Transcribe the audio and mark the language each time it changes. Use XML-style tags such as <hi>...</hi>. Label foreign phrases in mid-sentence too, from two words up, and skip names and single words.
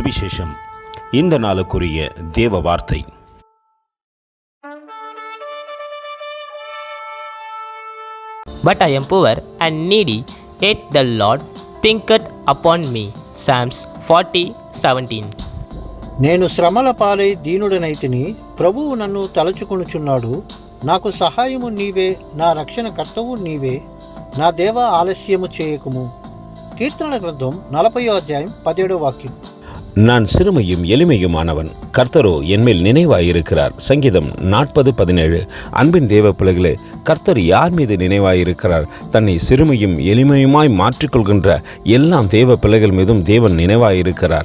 <ta>சுவிசேஷம். இந்த நாளுக்குரிய தேவ வார்த்தை.</ta> <en>But I am poor and needy, yet the Lord thinketh upon me. Psalms 40:17.</en> <te>నేను శ్రమల పాలై దీనుడనైతిని, ప్రభువు నన్ను తలచుకొనుచున్నాడు. నాకు సహాయము నీవే, నా రక్షణ కర్తవు నీవే. నా దేవ ఆలస్యము చేయకుము. కీర్తనల గ్రంథం 40వ అధ్యాయం 17వ వాక్యం.</te> <ta>நான் சிறுமையும் எளிமையுமானவன், கர்த்தரோ என்மேல் நினைவாயிருக்கிறார். சங்கீதம் 40:17. அன்பின் தேவ பிள்ளைகளே, கர்த்தர் யார் மீது நினைவாயிருக்கிறார்? தன்னை சிறுமையும் எளிமையுமாய் மாற்றிக்கொள்கின்ற எல்லாம் தேவ பிள்ளைகள் மீதும் தேவன் நினைவாயிருக்கிறார்.</ta>